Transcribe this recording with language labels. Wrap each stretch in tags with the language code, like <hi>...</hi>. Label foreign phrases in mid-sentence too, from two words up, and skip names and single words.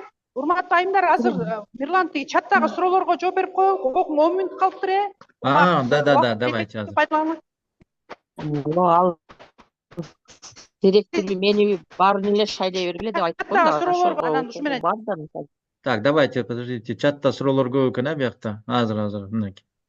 <ky>Урматтуу айымдар, азыр Мирлан чаттагы суроолорго жооп берип коелу. 10 мүнөт калыптыр э?</ky> <ru>Да, давайте азыр.</ru> <ky>Ал директор мени баарын эле шайлай бергиле деп айтып койду.</ky> <ru>Так, давайте, подождите,</ru> <ky>чатта суроолор көп экен, биякта. Азыр, мынакей.</ky>